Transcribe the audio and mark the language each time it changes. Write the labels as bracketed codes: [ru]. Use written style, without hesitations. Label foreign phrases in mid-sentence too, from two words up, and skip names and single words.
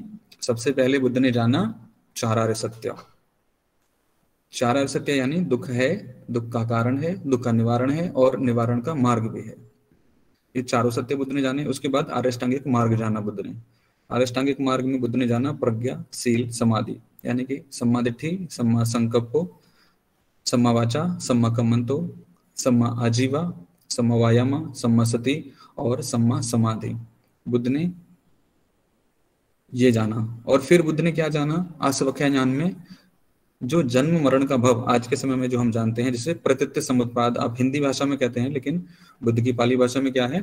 [hi] सबसे पहले बुद्ध ने जाना चारार्य सत्य। चारार्य सत्य यानी दुख है, दुख का कारण है, दुख का निवारण है और निवारण का मार्ग भी है। ये चारों सत्य बुद्ध ने जाने। उसके बाद आर्यष्टांगिक मार्ग जाना बुद्ध ने। आर्यष्टांगिक मार्ग में बुद्ध ने जाना प्रज्ञा, शील, समाधि, यानी कि [pi] सम्मा दिट्ठी, सम्मा संकल्पो, सम्मा वाचा, सम्मा कम्मंतो, सम्मा आजीवा सम्मा वायाम, सम्मा सति [hi] और [pi] सम्मा समाधि। [hi] बुद्ध ने ये जाना। और फिर बुद्ध ने क्या जाना? आसवख्या ज्ञान में जो जन्म मरण का भव आज के समय में जो हम जानते हैं, जिसे प्रतीत्य समुत्पाद आप हिंदी भाषा में कहते हैं, लेकिन बुद्ध की पाली भाषा में क्या है?